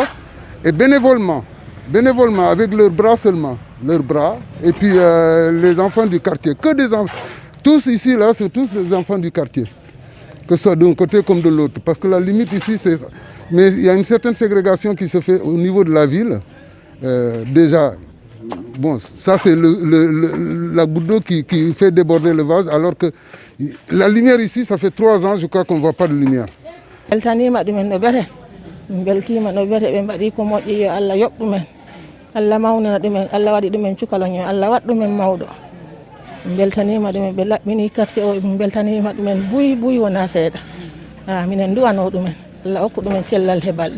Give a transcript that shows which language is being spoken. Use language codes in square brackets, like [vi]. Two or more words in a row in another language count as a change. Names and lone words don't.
[fr] Et bénévolement, avec leurs bras seulement, et puis les enfants du quartier, que des enfants, tous ici, là, c'est tous les enfants du quartier, que ce soit d'un côté comme de l'autre. Parce que la limite ici, c'est... Mais il y a une certaine ségrégation qui se fait au niveau de la ville. Déjà, bon, ça c'est la goutte d'eau qui fait déborder le vase, alors que la lumière ici, ça fait 3 ans, je crois qu'on ne voit pas de lumière. [ff] Allah mawnina ɗumen, Allah waɗi ɗumen cukaloño, Allah waɗ ɗumen mawɗo. Min beltanima ɗumen, ɓe laɓɓini quartier o, min beltanima ɗumen buy wona seeɗa. Minen duwano ɗumen, Allah hokku ɗumen cellal he balɗe.